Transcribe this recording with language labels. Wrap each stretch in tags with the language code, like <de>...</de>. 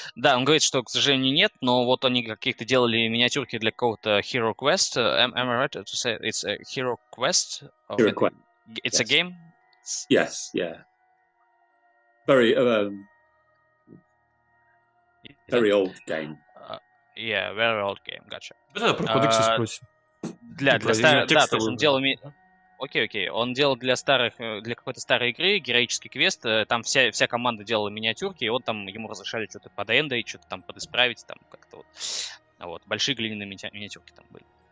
<ru>Да, он говорит, что, к сожалению, нет, но вот они каких-то делали миниатюрки для какого-то Hero Quest.</ru> <en>Am I right to say it's a Hero Quest? Hero Quest. It's a game? Yes, yeah. Very old game. Yeah, very old game, gotcha.</en> <ru>Да, про кодексы спросим. для Типа, да, именно то есть он делал окей. Он делал для какой-то старой игры героический квест. Там вся команда делала миниатюрки, и ему разрешали что-то подэндать, что-то там подисправить, там как-то вот. Вот. Большие глиняные миниатюрки там были.</ru>